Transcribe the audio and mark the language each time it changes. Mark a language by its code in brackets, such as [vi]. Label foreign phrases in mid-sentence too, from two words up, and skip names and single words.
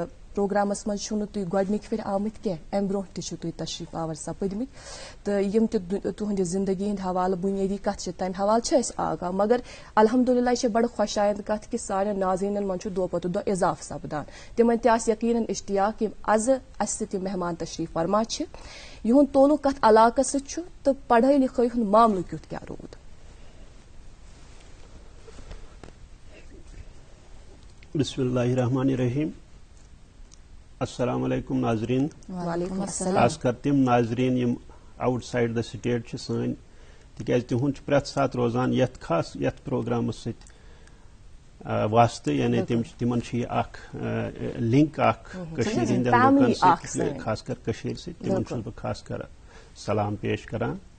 [ks] پروگرامس منٛز چھُو نہٕ تُہۍ گۄڈنِکہِ پھِرِ آمٕتۍ کینٛہہ امہِ برونٛہہ تہِ چھِو تُہۍ تشریٖف آور سپٕدمٕتۍ تہٕ یِم تہِ تُہنٛدِ زندگی ہٕنٛدۍ حوالہٕ بُنیٲدی کتھ چھِ تمہِ حوالہٕ چھِ أسۍ آگاہ مگر الحمدُاللہ یہِ چھِ بڑٕ خۄشایند کتھ کہِ سانٮ۪ن ناظریٖنن منٛز چھُ دۄہ پتہٕ دۄہ اضافہٕ سپدان تِمن تہِ آسہِ یقیٖنن اشتیاق یِم آزٕ اسہِ سۭتۍ یِم مہمان تشریٖف فرما چھِ یِہُنٛد تعلُق کتھ علاقس سۭتۍ چھُ تہٕ پڑھٲے لِکھٲے ہُنٛد معاملہٕ کیُتھ کیاہ روٗد [ar] بسم اللہ الرحمن الرحیم السلام علیکم ناظرین وعلیکم السلام [ks] خاص کر تم ناظرین یم [en] outside the state [ks] چھ سٲنۍ تِکیازِ تِہُنٛد چھُ پرٛٮ۪تھ ساتہٕ روزان یتھ پروگرامس سۭتۍ واسطہٕ یعنی تِمن چھُ یہِ اکھ لِنک اکھ کٔشیٖرِ ہٕنٛدٮ۪ن لُکن سۭتۍ خاص کر کٔشیٖرِ سۭتۍ تِمن چھُس بہٕ خاص کر سلام پیش کران